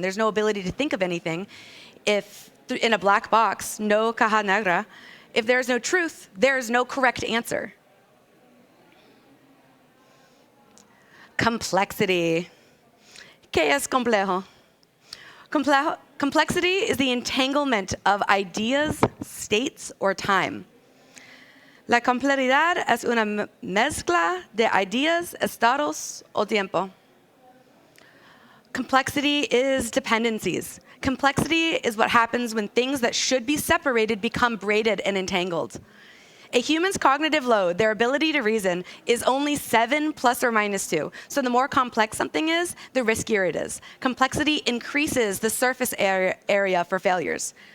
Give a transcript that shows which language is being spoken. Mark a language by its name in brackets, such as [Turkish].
[English] There's no ability to think of anything. If in a black box, [Spanish] no caja negra, [English] if there's no truth, there is no correct answer. [Spanish] Complexity. ¿Qué es complejo? [English] Complexity is the entanglement of ideas, states, or time. [Spanish] La complejidad es una mezcla de ideas, estados, o tiempo. [English] Complexity is dependencies. Complexity is what happens when things that should be separated become braided and entangled. A human's cognitive load, their ability to reason, is only 7 plus or minus 2. So the more complex something is, the riskier it is. Complexity increases the surface area for failures.